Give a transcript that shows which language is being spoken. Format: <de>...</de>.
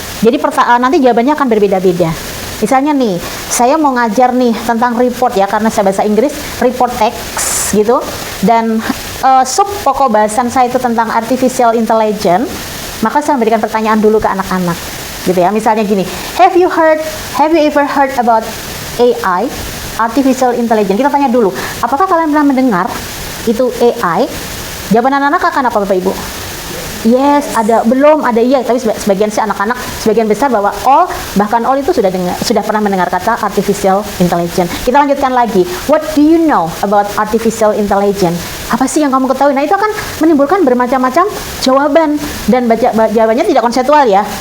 <id>Jadi nanti jawabannya akan berbeda-beda. Misalnya nih, saya mau ngajar nih tentang report ya, karena saya bahasa Inggris, report text gitu, dan sub pokok bahasan saya itu tentang artificial intelligence, maka saya memberikan pertanyaan dulu ke anak-anak gitu ya.</id> <en>Misalnya gini, have you ever heard about AI, artificial intelligence?</en> <id>Kita tanya dulu, apakah kalian pernah mendengar itu AI? Jawaban anak-anak akan apa Bapak Ibu? Yes, ada, belum, ada, iya, tapi sebagian sih anak-anak, sebagian besar bahwa bahkan all itu sudah pernah mendengar kata artificial intelligence. Kita lanjutkan lagi.</id> <en>What do you know about artificial intelligence?</en> <id>Apa sih yang kamu ketahui? Nah, itu akan menimbulkan bermacam-macam jawaban dan jawabannya tidak konseptual ya.</id>